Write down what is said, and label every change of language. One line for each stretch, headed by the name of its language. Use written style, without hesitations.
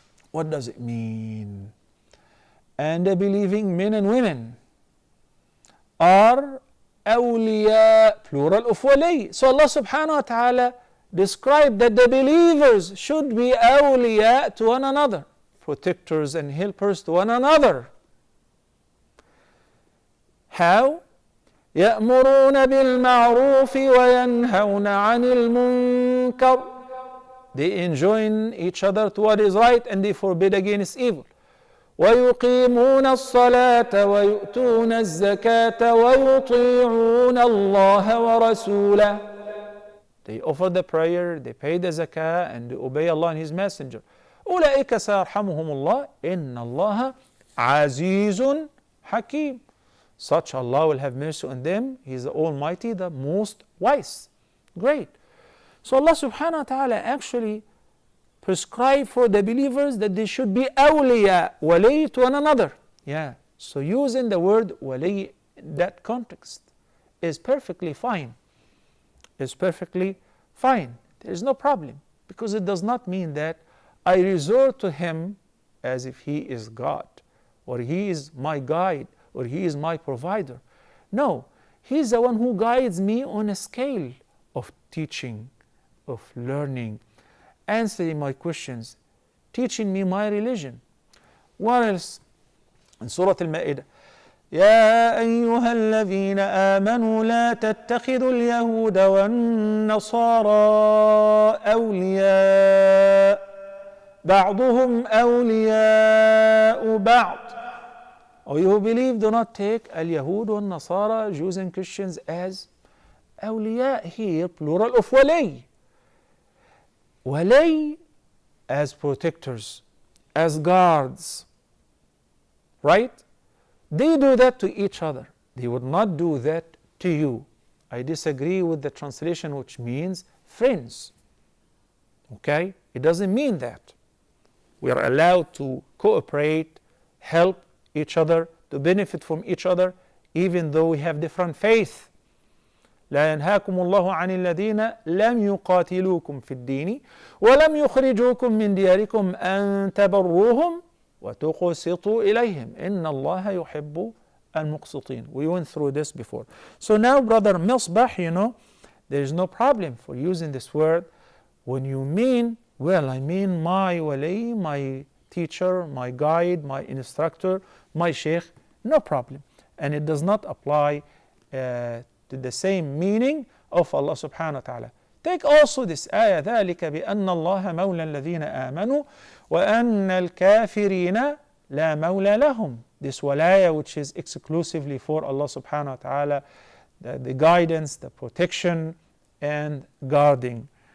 English: What does it mean? And the believing men and women are awliya, plural of wali. So Allah subhanahu wa ta'ala described that the believers should be awliya to one another, protectors and helpers to one another. How?
Arabic: يأمرون بالمعروف وينهون عن المنكر.
English: They enjoin each other to what is right and they forbid against evil.
Arabic: ويقيمون الصلاة ويؤتون الزكاة ويطيعون الله ورسوله.
English: They offer the prayer, they pay the zakah, and they obey Allah and His Messenger.
Arabic: أولئك سيرحمهم الله إن الله عزيز حكيم.
English: Such Allah will have mercy on them. He is the Almighty, the most wise. Great. So Allah subhanahu wa ta'ala actually prescribed for the believers that they should be awliya, wali to one another. Yeah. So using the word wali in that context is perfectly fine. Is perfectly fine. There is no problem. Because it does not mean that I resort to him as if he is God, or he is my guide, or he is my provider. No, he is the one who guides me on a scale of teaching, of learning, answering my questions, teaching me my religion. What else? In Surah Al-Ma'idah,
Arabic: يا أيها الذين آمنوا لا تتخذوا اليهود والنصارى أولياء بعضهم أولياء بعض.
English: Or you who believe, do not take al-Yahud and Nasara, Jews and Christians, as awliya here, plural of wali. Wali as protectors, as guards. Right? They do that to each other. They would not do that to you. I disagree with the translation which means friends. Okay? It doesn't mean that. We are allowed to cooperate, help each other, to benefit from each other, even though we have different faith.
Arabic: لا ينهاكم الله عن الذين لم يقاتلوكم في الدين ولم يخرجوكم من دياركم أن تبروهم وتقسطوا إليهم إن الله يحب المقسطين.
English: We went through this before. So now, brother Misbah, there is no problem for using this word when you mean, well, I mean my wali, my teacher, my guide, my instructor, my sheikh, no problem. And it does not apply to the same meaning of Allah subhanahu wa ta'ala. Take also this ayah,
Arabic: ذَلِكَ بِأَنَّ اللَّهَ مَوْلَى الَّذِينَ آمَنُوا وَأَنَّ الْكَافِرِينَ لَا مَوْلَى لَهُمْ.
English: This walaya, which is exclusively for Allah subhanahu wa ta'ala, the guidance, the protection, and guarding.